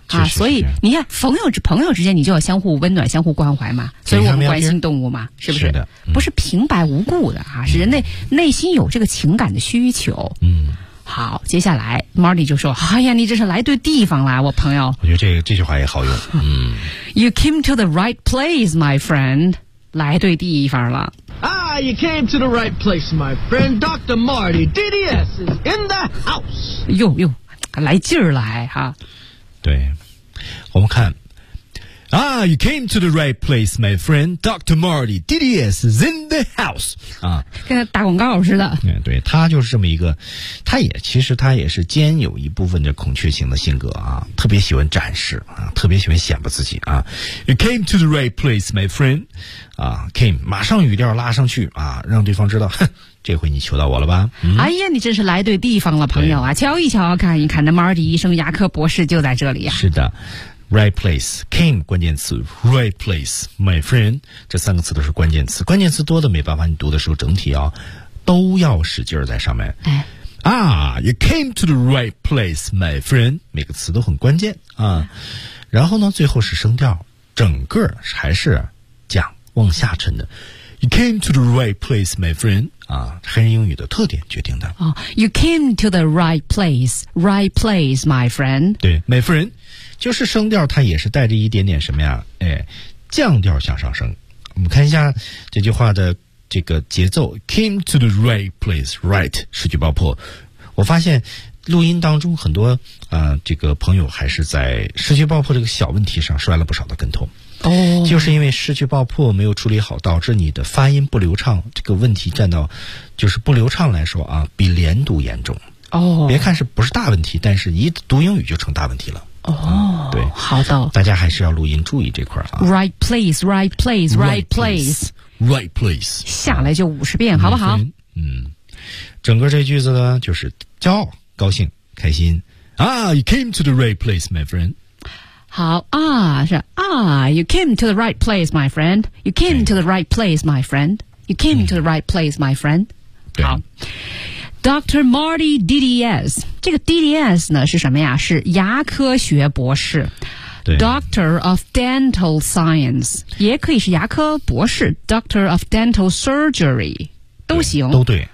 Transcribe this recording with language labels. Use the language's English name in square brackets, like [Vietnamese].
[Chinese] 啊，所以你看，朋友之间，你就要相互温暖，相互关怀嘛。所以我们关心动物嘛，是不是？是的，不是平白无故的啊，是人类内心有这个情感的需求。嗯，好，接下来 Marty 就说：“哎呀，你这是来对地方了，我朋友。” 我觉得这句话也好用。嗯 [English] ，You came to the right place, my friend. [Chinese] 来对地方了。 [English] Ah, you came to the right place, my friend. Dr. Marty, DDS is in the house. [Chinese] 哟哟，来劲儿来哈！对，我们看。 [English] Ah, you came to the right place, my friend. Dr. Marty, DDS is in the house. 啊， [Chinese] 跟打广告似的。嗯，对，他就是这么一个，他也是兼有一部分的孔雀型的性格啊，特别喜欢展示啊，特别喜欢显摆自己啊。 [English] You came to the right place, my friend. [Chinese] 啊 ，came 马上语调拉上去啊，让对方知道，哼，这回你求到我了吧？嗯、哎呀，你真是来对地方了，朋友啊！瞧一瞧，看一看，那 Marty 医生牙科博士就在这里啊。是的。 Right place, king 关键词 ， [English] right place, my friend [Chinese] 这三个词都是关键词，关键词多的没办法，你读的时候整体啊都要使劲在上面。哎、 [English] you came to the right place, my friend， [Chinese] 每个词都很关键啊。然后呢，最后是声调，整个还是讲往下沉的。 [English] You came to the right place, my friend。 [Chinese] 啊，黑人英语的特点决定的。 [English] 哦、oh, ，You came to the right place, right place, my friend。 [Chinese] 对 ，my friend， 就是声调，它也是带着一点点什么呀？哎，降调向上升。我们看一下这句话的这个节奏 ， [English] came to the right place, [Chinese] right 失去爆破。我发现录音当中很多这个朋友还是在失去爆破这个小问题上摔了不少的跟头。哦、oh, ，就是因为失去爆破没有处理好，导致你的发音不流畅。这个问题占到，就是不流畅来说啊，比连读严重。哦、oh, ，别看是不是大问题，但是一读英语就成大问题了。哦、oh, 嗯，对，好的，大家还是要录音注意这块啊。 [English] Right place, right place, right place, right place， [Chinese] 下来就五十遍、啊，好不好？嗯，整个这句子呢，就是骄傲、高兴、开心。 [English] You came to the right place, my friend。 [Chinese] 好啊，是啊 [English] ，You came to the right place, my friend. You came to the right place, my friend. You came to the right place, my friend.、嗯、 [Chinese] 好 ，Dr. Marty DDS， 这个 DDS 呢是什么呀？是牙科学博士 ， [English] Doctor of Dental Science， [Chinese] 也可以是牙科博士 ， [English] Doctor of Dental Surgery， [Chinese] 都行，都对，